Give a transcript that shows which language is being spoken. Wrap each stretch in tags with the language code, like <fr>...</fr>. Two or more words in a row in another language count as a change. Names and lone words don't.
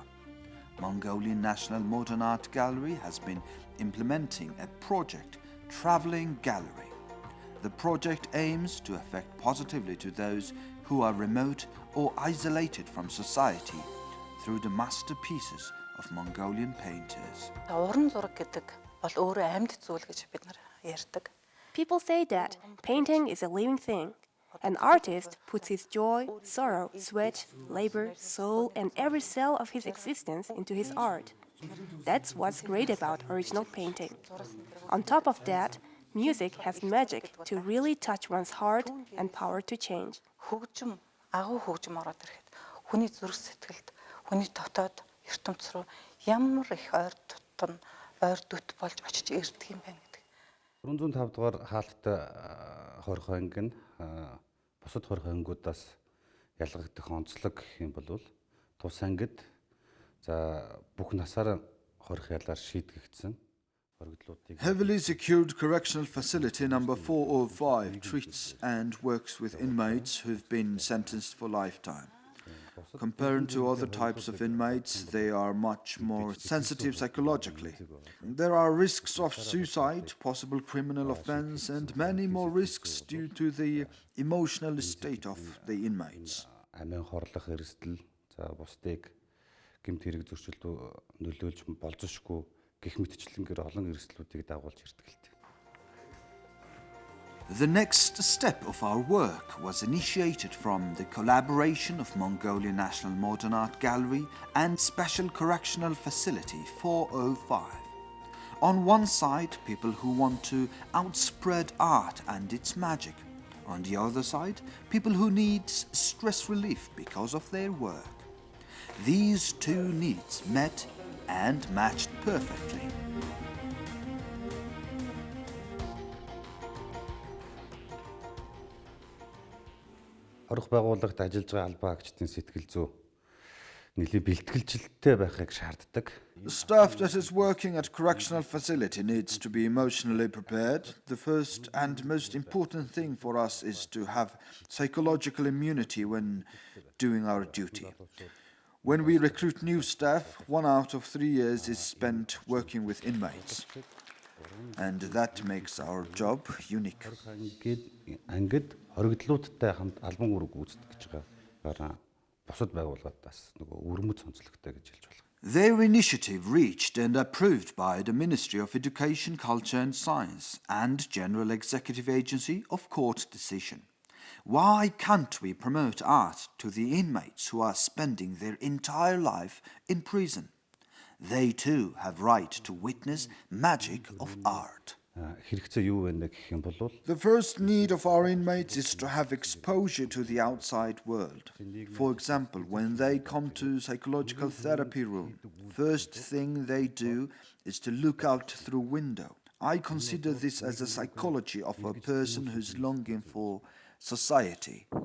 <en>Mongolian National Modern Art Gallery has been implementing a project, Traveling Gallery. The project aims to affect positively to those who are remote or isolated from society through the masterpieces of Mongolian painters.</en> <mn>Уран зураг гэдэг бол өөрөө амьд зүйл гэж бид нар ярьдаг.</mn> <en>People say that painting is a living thing. An artist puts his joy, sorrow, sweat, labor, soul, and every cell of his existence into his art. That's what's great about original painting. On top of that, music has magic to really touch one's heart and power to change.</en> <mn>Хөгжим, агуу хөгжим ороод ирэхэд хүний зүрх сэтгэлд, хүний дотоод ертөнц рүү ямар их ойр дүт болж очиж ирдэг юм байна гэдэг. 405 дугаар хаалттай хорих анги нь бусад хорих ангиудаас ялгагдах онцлог гэх юм бол тус ангид за бүх насаараа хорих ялаар шийдэгдсэн.</mn> <en>Heavily secured correctional facility number 405 treats and works with inmates who've been sentenced for lifetime. Compared to other types of inmates, they are much more sensitive psychologically. There are risks of suicide, possible criminal offense, and many more risks due to the emotional state of the inmates.</en> <mn>Амин хорлох эрсдэл, за бусдыг гэмт хэрэг зөрчилдөө нөлөөлж болзошгүй гэх мэтчлэнгээр олон эрсдлүүдийг дагуулж ирдэг л дээ.</mn> <en>The next step of our work was initiated from the collaboration of Mongolian National Modern Art Gallery and Special Correctional Facility 405. On one side, people who want to outspread art and its magic. On the other side, people who need stress relief because of their work. These two needs met and matched perfectly.</en> <mn>Хорих байгууллагт ажиллаж байгаа албан агчдын сэтгэл зүй нэлээд бэлтгэлжилттэй байхыг шаарддаг.</mn> <en>The staff that is working at correctional facility needs to be emotionally prepared. The first and most important thing for us is to have psychological immunity when doing our duty. When we recruit new staff, 1 out of 3 years is spent working with inmates. And that makes our job unique.</en> <mn>Ангид хоригдлуудтай хамт албан үүрэг гүйцэтгэж гэж байгаа бусад байгууллагаас нөгөө өрмөц онцлогтой гэж хэлж байна.</mn> <en>Their initiative reached and approved by the Ministry of Education, Culture and Science and General Executive Agency of Court Decision. Why can't we promote art to the inmates who are spending their entire life in prison? They too have right to witness magic of art.</en> <mn>Хэрэгцээ юу вэ гэх юм бол</mn> <en>The first need of our inmates is to have exposure to the outside world. For example, when they come to psychological therapy room, first thing they do is to look out through window. I consider this as a psychology of a person who's longing for society.</en>